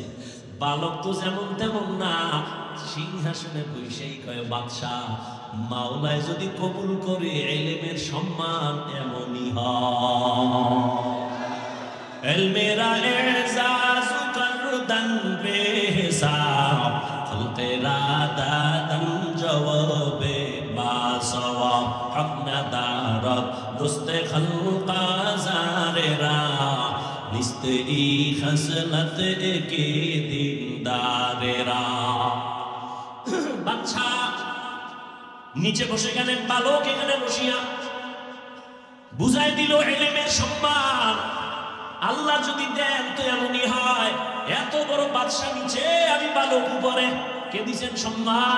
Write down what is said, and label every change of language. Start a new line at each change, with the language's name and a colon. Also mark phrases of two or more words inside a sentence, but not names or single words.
Bangla: বালক তো যেমন তেমন না, সিংহাসনে বসেই কয়, বাদশাহ মাওলায় যদি কবুল করে ইলমের সম্মান এমনই হয়।
Persian: علم را اعزاز کردن بی‌حساب خلق رادادن جوابه باسوا حق ندارد دوست خلق زاره را نیست ای خصلت اکی دینداره را
Bangla: বাচ্চা নিচে বসে গেলেন, বালক এখানে বসিয়া বুঝাই দিল ইলমের সম্মান আল্লাহ যদি দেন তো এমনই হয়। এত বড় বাদশা নিচে, আমি বালক উপরে, কে দিছেন সম্মান?